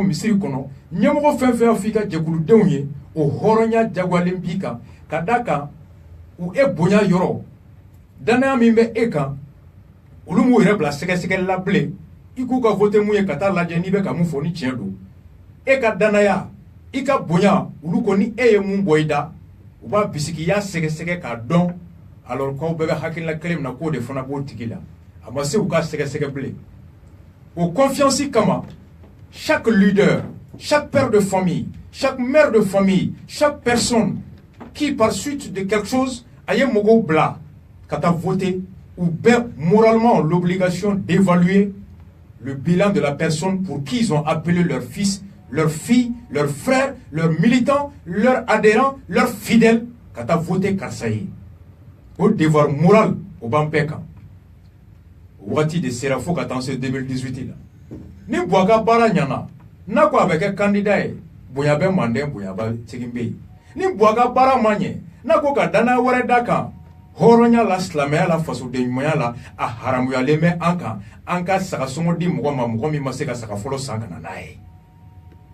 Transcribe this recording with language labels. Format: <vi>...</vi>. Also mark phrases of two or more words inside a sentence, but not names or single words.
<bm>misiri kɔnɔ ɲɛmɔgɔ fɛn fɛn y'a f'i ka jɛkuludenw ye o hɔrɔnya jagoyalen b'i kan ka d'a kan u bonya yɔrɔ danaya min bɛ e kan olu m'u yɛrɛ bila sɛgɛsɛgɛli la bilen i k'u ka vote mun ye ka taa lajɛ n'i bɛ ka mun fɔ ni tiɲɛ don e ka danaya i ka bonya olu ko ni e ye mun bɔ i da u b'a bisigi i y'a sɛgɛsɛgɛ k'a dɔn alors k'aw bɛɛ bɛ hakilina kelen min na k'o de fana b'o tigi la a ma se u ka sɛgɛsɛgɛ bilen</bm> <fr>o confiance kama chaque leader chaque père de famille chaque mère de famille chaque personne qui par suite de quelque chose</fr> <bm>a ye mɔgɔw bila ka taa</bm> <fr>voter ou bien moralement l'obligation d'évaluer le bilan de la personne pour qui ils ont appelé leur fils, leur fille, leur frère, leurs militants, leurs adhérents, leurs fidèles,</fr> <bm>ka taa voter karisa ye o</bm> <fr>devoir moral</fr> <bm>o b'an bɛɛ kan wagati de sera fo ka taa se 2018 la ni Buaka baara ɲana n'a ko a bɛ kɛ candidat ye bonya bɛ Manden bonya bɛ segin bɛ yen ni Buaka baara ma ɲɛ n'a ko ka danaya wɛrɛ d'a kan hɔrɔnya la silamɛya la fasoden ɲumanya la a haramuyalen bɛ an kan an ka sagasɔngɔ di mɔgɔ ma mɔgɔ min ma se ka saga fɔlɔ san ka na n'a ye</bm>